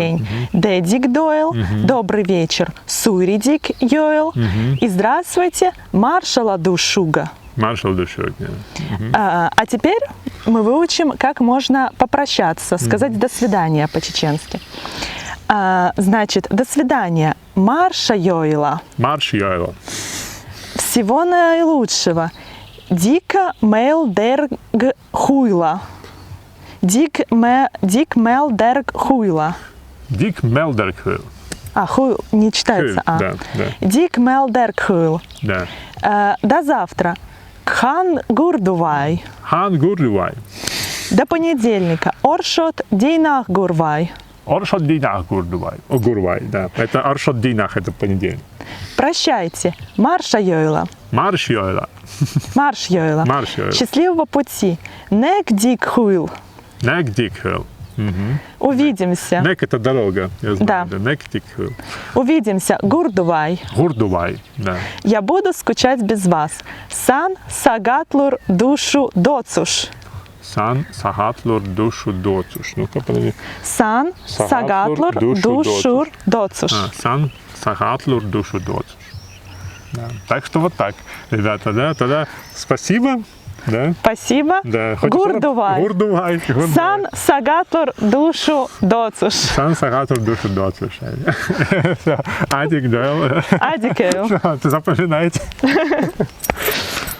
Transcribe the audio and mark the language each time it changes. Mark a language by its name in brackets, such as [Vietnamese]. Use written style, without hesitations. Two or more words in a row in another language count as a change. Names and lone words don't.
[Chechen] день. Дедик дойл. [Russian] Добрый вечер. [Chechen] Суйредик йоэл. [Russian] И здравствуйте, [Chechen] маршала душуга. Маршал душотня. [Russian] А теперь мы выучим, как можно попрощаться, сказать «до свидания» по-чеченски. Значит, «до свидания, [Chechen] марша йойла». Марш Йойла. [Russian] Всего наилучшего. [Chechen] Дика мейл дерг хуйла. Дик мел дерг хуйла. Дик Мелдерквил. [Russian] Хуйл не читается. Да, да, [Chechen] Дик мел дерг хуйл. [Russian] да. До завтра. [Chechen] Кхан гурдувай. Хан Гурдувай. [Russian] До понедельника. [Chechen] Оршот дейнах гурвай. Оршот Динах Гурдувай. [Russian] О, Гурвай, да. Это [Chechen] Оршот Динах, [Russian] это понедельник. Прощайте. [Chechen] Марша йойла. Марш Йойла. Марш йойла. Марш Йойла. [Russian] Счастливого пути. [Chechen] Нек дик хуйл. Нек Дикхил. [Russian] Увидимся. Нек это дорога, я знаю. Да. [Chechen] Нек Дикхил. [Russian] Увидимся. Гурдувай. [Chechen] Гурдувай, да. [Russian] Я буду скучать без вас. [Chechen] Сан сагатлур душу доцуш. Сан Сагатлур душу доцуш. [Russian] Ну-ка, подожди. [Chechen] Сан сагатлур душу доцуш. Сан Сагатлур душу доцуш. [Russian] Да. Так что вот так, ребята, да, тогда спасибо, да. Спасибо. Да. [Chechen] Гурдувай. Гурдувай. Сан сагатлур душу доцуш. Сан Сагатлур душу доцуш. Адик, да. Адикею. [Russian] Запоминайте.